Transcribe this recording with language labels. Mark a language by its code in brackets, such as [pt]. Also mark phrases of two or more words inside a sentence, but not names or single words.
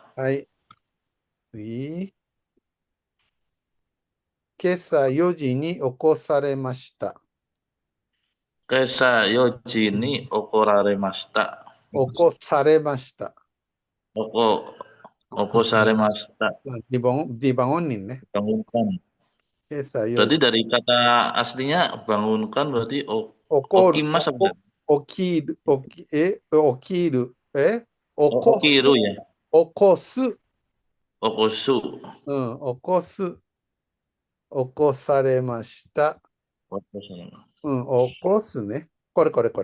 [ja] はい。次。今朝4時に起こされました。今朝4時に怒られました。起こされました。起こされました。 [id] dibangunin nih. Bangunkan. [ja] 今朝4 [id] Berarti [ja] 時。 [id] dari kata aslinya bangunkan berarti [ja] 怒る、 [id] okimas apa? [ja] 起きる、起きる、起こす、 [id] Okiru ya. [ja] 起こす、 Okosu. 起こす、起こされました。起こすね。これ。